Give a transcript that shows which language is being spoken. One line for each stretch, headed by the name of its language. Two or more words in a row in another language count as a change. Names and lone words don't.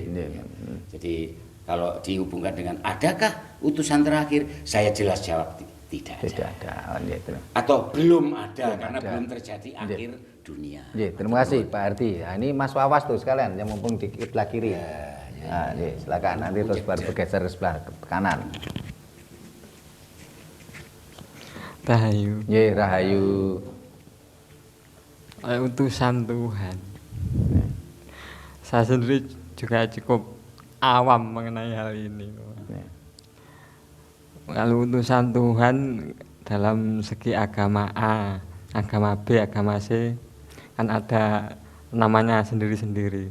Indonesian: Jadi kalau dihubungkan dengan adakah utusan terakhir, saya jelas jawab tidak ada. Atau belum ada karena belum terjadi akhir dunia. Terima kasih Pak Ardi. Nah, ini Mas Wawas tuh sekalian yang mumpung di kiblat kiri. Nah, silakan nanti terus baru bergeser ke sebelah kanan. Rahayu. Rahayu. Utusan Tuhan. Saya sendiri juga cukup awam mengenai hal ini. Kalau utusan Tuhan dalam segi agama A, agama B, agama C kan ada namanya sendiri-sendiri.